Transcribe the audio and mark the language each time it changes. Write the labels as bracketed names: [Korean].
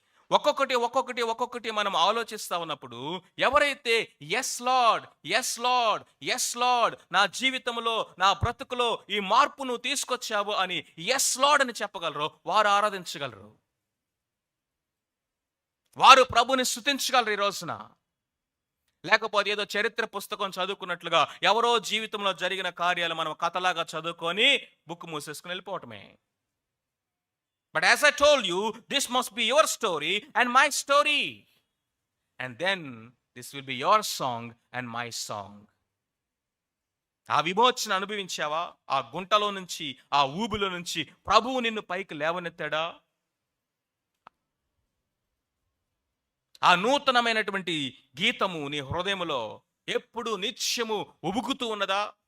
[Telugu] ఒక్కొక్కటి మనం ఆలోచిస్తా ఉన్నప్పుడు ఎవరైతే yes lord, yes lord, yes lord, నా జీవితంలో, నా బ్రతుకులో ఈ మార్పు నువ్వు తీసుకొచ్చావు అని ఎస్ లార్డ్ అని చెప్పగలరు, వారు ఆరాధించగలరు, వారు ప్రభుని స్తుతించగలరు ఈ రోజున. లేకపోతే ఏదో చరిత్ర పుస్తకం చదువుకున్నట్లుగా ఎవరో జీవితంలో జరిగిన కార్యాలు మనం కథలాగా చదువుకొని book మూసేసుకుని వెళ్ళిపోవటమే. [English] But as I told you, this must be your story and my story. And then this will be your song and my song. [Telugu] ఆ విమోచన అనుభవించావా? ఆ గుంటలో నుంచి, ఆ ఊబిలో నుంచి ప్రభువు నిన్ను పైకి లేవనెత్తాడా? ఆ నూతనమైనటువంటి గీతము నీ హృదయములో ఎప్పుడు నిత్యము ఉబుకుతూ ఉన్నదా?